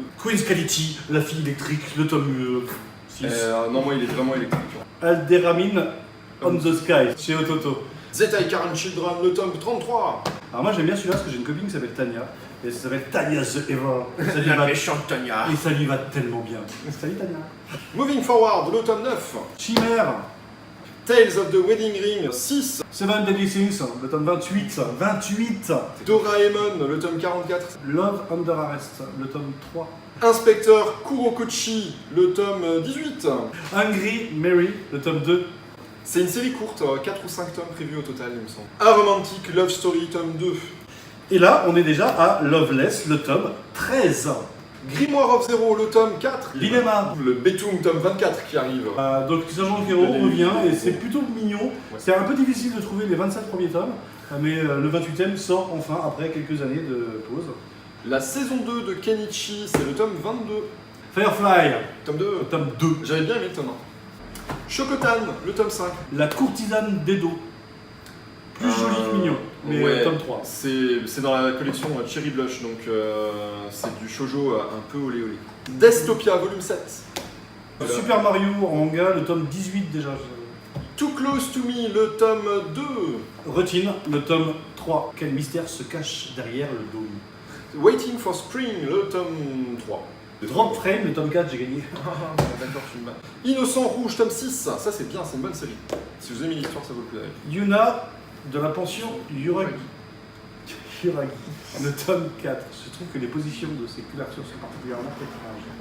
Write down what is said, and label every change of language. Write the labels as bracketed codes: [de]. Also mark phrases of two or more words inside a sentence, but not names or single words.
[fr] Queen's Quality, la fille électrique, le tome 6. Non, moi, il est vraiment électrique. Alderamin on the Sky, chez Ototo. Zetai Karen Children, le tome 33. Alors moi j'aime bien celui-là parce que j'ai une copine qui s'appelle Tania. Et ça s'appelle Tanya the Ever. La méchante Tania. Et ça lui va tellement bien. Salut Tania. Moving Forward, le tome 9. Chimère. Tales of the Wedding Ring, 6. Seven Deadly Sins, le tome 28. Doraemon, le tome 44. Love Under Arrest, le tome 3. Inspecteur Kurokochi, le tome 18. Hungry Mary, le tome 2. C'est une série courte, 4 ou 5 tomes prévus au total, il me semble. A Romantic Love Story, tome 2. Et là, on est déjà à Loveless, le tome 13. Grimoire of Zero, le tome 4. Dilemma. Le Betum, tome 24 qui arrive. Donc Sergent Hero revient et c'est plutôt mignon. C'est un peu difficile de trouver les 27 premiers tomes, mais le 28e sort enfin après quelques années de pause. La saison 2 de Kenichi, c'est le tome 22. Firefly, Tome 2. le tome 2. J'avais bien aimé le tome 1. Chocotan, le tome 5. La courtisane d'Edo. Plus joli que mignon, mais ouais, tome 3. C'est dans la collection Cherry Blush, donc c'est du shoujo un peu olé olé. Dystopia, volume 7. Super Mario en manga, le tome 18 déjà. Too Close to Me, le tome 2. Routine, le tome 3. Quel mystère se cache derrière le dôme. Waiting for Spring, le tome 3. Drop Frame, le tome 4, j'ai gagné. D'accord, tu me bats. Innocent Rouge, tome 6. Ça c'est bien, c'est une bonne série. Si vous aimez l'histoire, ça vaut le coup d'aller. Yuna, de la pension Yuragi. Le tome 4. Je trouve que les positions de ces couvertures sont particulièrement étranges.